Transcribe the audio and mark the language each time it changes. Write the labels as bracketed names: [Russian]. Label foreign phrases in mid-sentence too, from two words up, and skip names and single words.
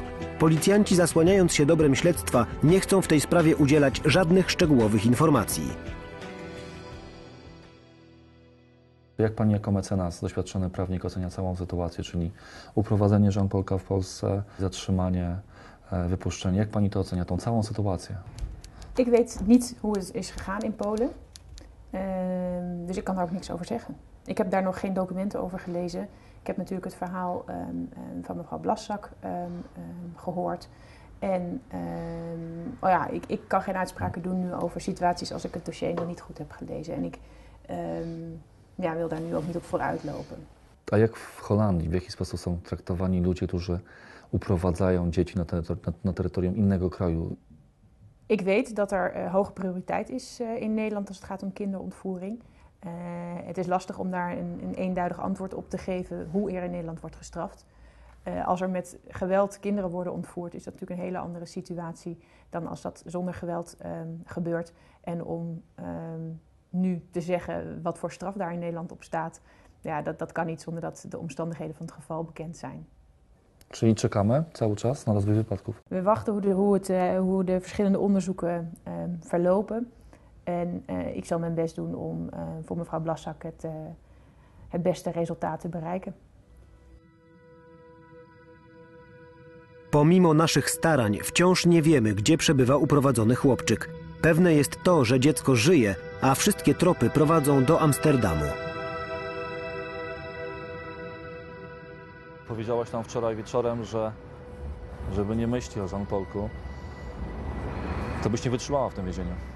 [Polish] Policjanci, zasłaniając się dobrem śledztwa, nie chcą w tej sprawie udzielać żadnych szczegółowych informacji. Jak pani jako mecenas, doświadczony prawnik ocenia całą sytuację, czyli uprowadzenie Jean-Paulka w Polsce, zatrzymanie, wypuszczenie. Jak pani to ocenia, tą całą sytuację? [Dutch] Ik weet niet hoe het is gegaan in Polen, dus ik kan daar ook niks over zeggen. Ik heb daar nog geen documenten over gelezen. Ik heb natuurlijk het verhaal van mevrouw Blaszczak gehoord. En ik kan geen uitspraken doen nu over situaties als ik het dossier nog niet goed heb gelezen. En ik wil daar nu ook niet op vooruit lopen. [Polish] A jak w Holandii, w jaki sposób są traktowani ludzie, którzy uprowadzają dzieci na terytorium innego kraju? [Dutch] Ik weet dat er hoge prioriteit is in Nederland als het gaat om kinderontvoering. Het is lastig om daar een eenduidig antwoord op te geven hoe er in Nederland wordt gestraft. Als er met geweld kinderen worden ontvoerd, is dat natuurlijk een hele andere situatie dan als dat zonder geweld gebeurt. En om nu te zeggen wat voor straf daar in Nederland op staat, ja, dat kan niet zonder dat de omstandigheden van het geval bekend zijn. [Polish] Czyli czekamy cały czas na rozwój wypadków? [Dutch] We wachten hoe de verschillende onderzoeken verlopen. En ik zal mijn best doen om voor mevrouw Blaszczak het beste resultaat te bereiken. [Polish] Pomimo naszych starań wciąż nie wiemy, gdzie przebywa uprowadzony chłopczyk. Pewne jest to, że dziecko żyje, a wszystkie tropy prowadzą do Amsterdamu. Powiedziałaś nam wczoraj wieczorem, że żeby nie myśleć o Jean-Paulku, to byś nie wytrzymała w tym więzieniu.